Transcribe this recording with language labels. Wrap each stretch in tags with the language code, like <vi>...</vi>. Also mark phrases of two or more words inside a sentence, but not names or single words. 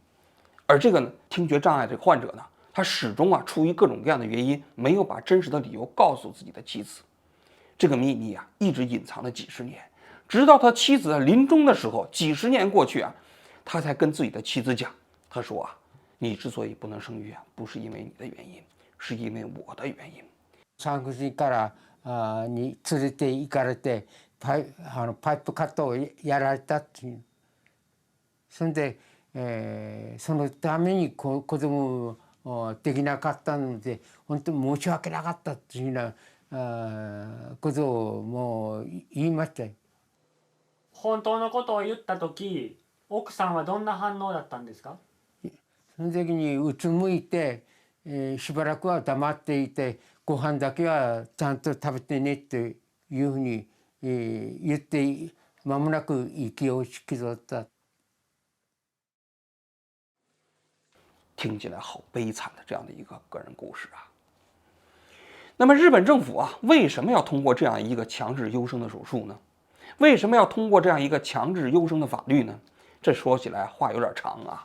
<zh>而这个呢，听觉障碍这个患者呢，他始终啊出于各种各样的原因，没有把真实的理由告诉自己的妻子。这个秘密啊一直隐藏了几十年，直到他妻子临终的时候，几十年过去啊，他才跟自己的妻子讲，他说啊，你之所以不能生育啊，不是因为你的原因，是因为我的原因。</zh> <ja>産婦人からに連れて行かれてパイプカットをやられたっていう。それで、そのために子供できなかったので本当に申し訳なかったっていうようなことをもう言いましたよ。本当のことを言った時、奥さんはどんな反応だったんですか？その時にうつむいて、しばらくは黙っていて、ご飯だけはちゃんと食べてねっていうふうに、言って間もなく息を引き取った。</ja> <zh>听起来好悲惨的这样的一个个人故事啊。那么日本政府啊，为什么要通过这样一个强制优生的手术呢？为什么要通过这样一个强制优生的法律呢？这说起来话有点长啊。</zh>